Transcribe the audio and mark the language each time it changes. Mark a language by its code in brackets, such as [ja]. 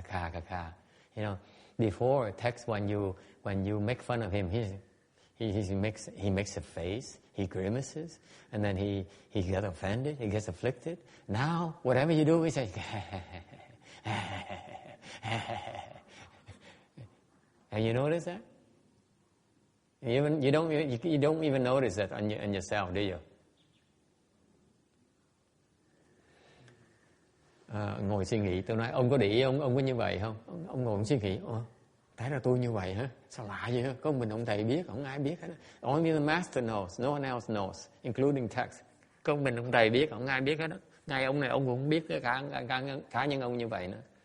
[en] You know, before text when you make fun of him, he makes a face, he grimaces, and then he gets offended, he gets afflicted. Now whatever you do, he says, have you noticed that? You don't even notice that on yourself, do you? [vi] Ngồi suy nghĩ, tôi nói ông có để ý ông có như vậy không? Ông ngồi suy nghĩ, tại ra tôi như vậy hả? Sao lạ vậy hả? Có mình ông thầy biết, không ai biết hết. [en] Only the master knows, no one else knows, including text. [vi] Có mình ông thầy biết, không ai biết hết đó. Ngay ông này ông cũng không biết cá nhân ông như vậy nữa.